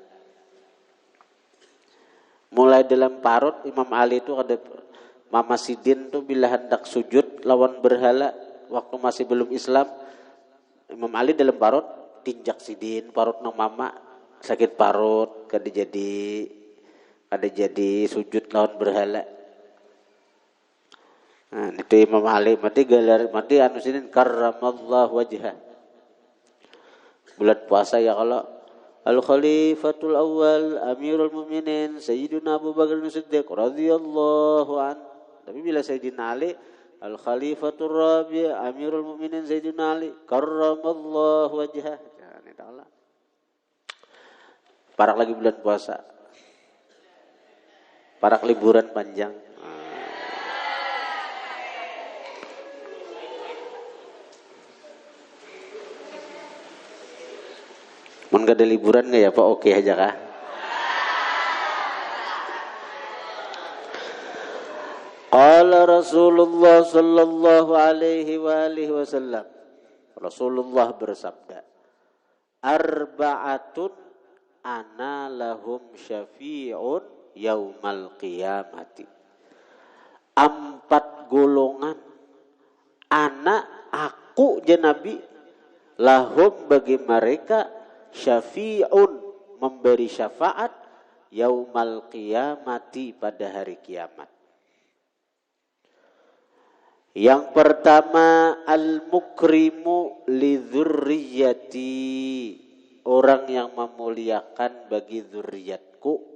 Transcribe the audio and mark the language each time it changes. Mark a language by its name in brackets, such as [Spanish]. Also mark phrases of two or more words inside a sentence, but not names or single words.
[Banjar] Mulai dalam parut Imam Ali itu kada, Mama Sidin tuh bila hendak sujud lawan berhala waktu masih belum Islam, Imam Ali dalam parut tinjak sidin parut nang mama sakit parut kada jadi sujud lawan berhala. Nah, itu Imam Ali mati galar mati anu sidin [Arabic] كرم الله وجهه. [Banjar] Bulan puasa ya kalau Al Khalifatul Awal Amirul Mukminin Sayyidina Abu Bakar As-Siddiq [Arabic] رضي الله عن. [Banjar] Tapi bila Sayyidina Ali Al Khalifatul Rabi Amirul Mukminin Sayyidina Ali [Arabic] كرم الله وجهه. [Banjar] Ya, ini Allah. Parak lagi bulan puasa. Parak liburan panjang. Mun gak ada liburan nggak ya Pak? Oke aja kah? [Arabic] قال رسول الله صلى الله عليه وعلى آله وسلم. [Indonesian] Rasulullah bersabda, [Arabic] أربعة أنا لهم شفيع يوم القيامة. [Banjar] 4 golongan anak aku je Nabi lahum bagi mereka syafi'un memberi syafaat [Arabic] يوم القيامة [Banjar] pada hari kiamat. Yang pertama [Arabic] المكرم لذريتي, [Banjar] orang yang memuliakan bagi zuriatku.